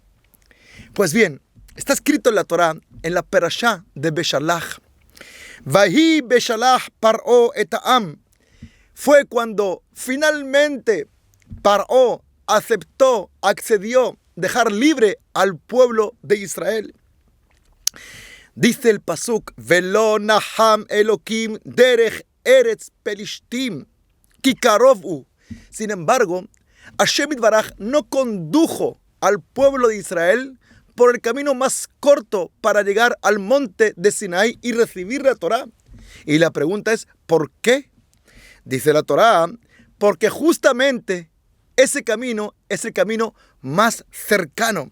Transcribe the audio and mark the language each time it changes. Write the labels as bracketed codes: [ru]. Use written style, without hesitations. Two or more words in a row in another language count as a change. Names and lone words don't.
[es] Pues bien, está escrito en la Torá, en la Perashá de Beshalach. [he] ויהי בשלח פרעה את העם. [es] Fue cuando finalmente Par'o aceptó, accedió, dejar libre al pueblo de Israel. Dice el pasuk, [he] ולא נחם אלהים דרך ארץ פלשתים, כי קרוב הוא. [es] Sin embargo, [he] השם יתברך [es] no condujo al pueblo de Israel por el camino más corto para llegar al monte de Sinaí y recibir la Torá. Y la pregunta es, ¿por qué? Dice la Torá, porque justamente ese camino es el camino más cercano.